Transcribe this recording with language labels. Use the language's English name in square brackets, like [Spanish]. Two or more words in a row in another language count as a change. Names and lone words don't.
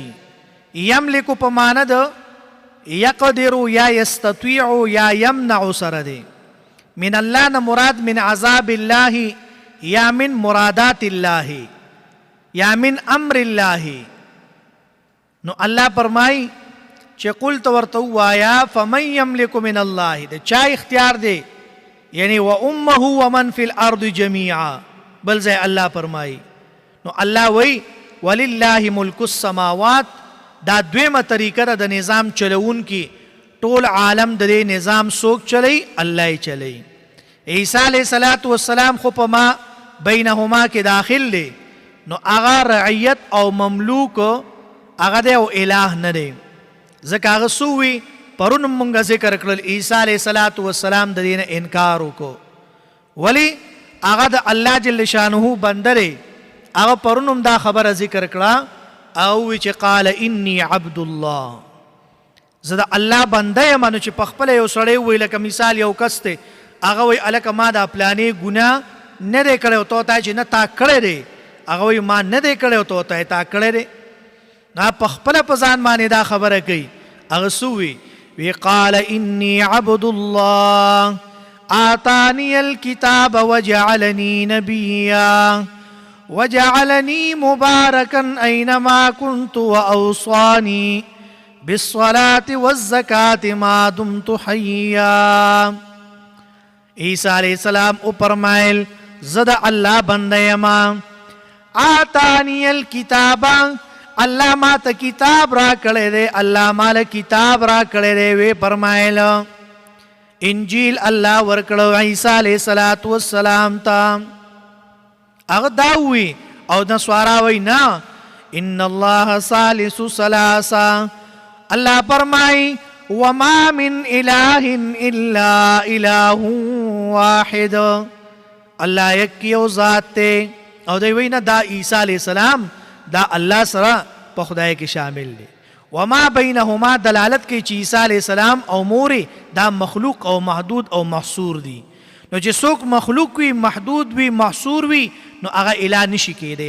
[Pashto] یملکو په معنی د یقدرو یا یستطیعو یا یمنعو سره دی. [Arabic] من الله [Pashto] نه مراد [Arabic] من عذاب الله [Pashto] یا [Arabic] من مرادات الله [Pashto] یا [Arabic] من امر الله. [Pashto] نو الله فرمای چې قل تو ورته وایا [Arabic] فمن یملک من الله، [Pashto] د چا اختیار دی؟ [Arabic] یعنی و امه ومن فی الارض جميعا. [Pashto] بل ځای الله فرمای نو الله وی [Arabic] ولله ملک السماوات. [Pashto] دا دویمه طریقه ده د نظام چلون کی. ټول عالم د دې نظام څوک چلی؟ الله یې چلی. عیسی [Arabic] علیه السلام [Pashto] خو په [Arabic] ما بینهما [Pashto] کې داخل دی، نو هغه رعیت او مملوک هغه دی او اله نه دی. ځکه هغه سووي پرون مونږ ذکر کړل عیسی [Arabic] علیه السلام [Pashto] د دې نه انکار وکړو. ولی هغه د الله [Arabic] جل شانه [Pashto] بنده دی. هغه پرون هم دا خبره ذکر کړه او چې [Arabic] قال انی عبد الله، [Pashto] زه د الله بنده یم. نو چې په خپله یو سړی ووایي لکه مثال یو کس دی هغه وایي هلکه ما دا پلانې ګناه نه دی کړی او ته ورته چې نه تا کړی دی، هغه وایي ما نه دی کړی او ته ورته تا کړی دی. هغه په خپله په ځان باندې دا خبره کوي. هغه څه وی [Arabic] قال انی عبد الله آتانی الکتاب وجعلنی نبیا وجعلني مباركا أينما كنت وأوصاني بالصلاة والزكاة ما دمت حيا. [Pashto] عیسی [Arabic] علیہ السلام [Pashto] او فرمایل زد الله بنده یما. آتانی الکتاب، الله ما ته کتاب را کړی دی، الله مال کتاب را کړی دی. وی فرمایل انجیل الله ورکړو عیسی [Arabic] علیہ السلام [Pashto] ته. هغه دا وی او نسوارا وی نه [Arabic] ان الله ثالث ثلاثه. [Pashto] الله فرمای [Arabic] وما من اله الا اله واحد. [Pashto] الله یکیو ذات ته. او دی وی نه دا عیسی [Arabic] علیہ السلام [Pashto] دا الله سره په خدای کې شامل دی. [Arabic] وما بینهما [Pashto] دلالت کوي چې عیسی [Arabic] علیہ السلام [Pashto] او مور دا مخلوق او محدود او محصور دی. نو چې څوک مخلوق وي، محدود وي، محصور وي، نو هغه اله نشي کېدی.